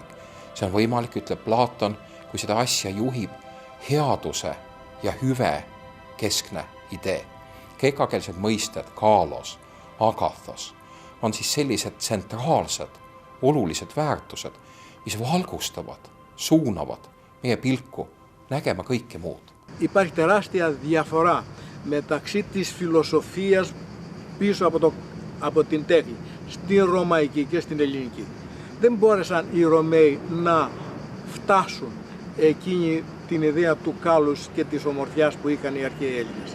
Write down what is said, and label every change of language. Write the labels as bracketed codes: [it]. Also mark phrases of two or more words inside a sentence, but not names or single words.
[et] See on võimalik, ütleb Platon, kui seda asja juhib headuse ja hüve keskne idee. Kreekakeelsed mõisted, [el] κάλλος, αγαθός, [et] on siis sellised tsentraalsed, olulised väärtused, mis valgustavad, suunavad meie pilku nägema kõike muud. [el] Υπάρχει τεράστια διαφορά μεταξύ της φιλοσοφίας πίσω από την τέχνη, στην ρωμαϊκή και στην ελληνική. Δεν μπόρεσαν οι Ρωμαίοι να φτάσουν εκείνη την ιδέα του κάλους και της ομορφιάς που είχαν οι αρχαίοι Έλληνες.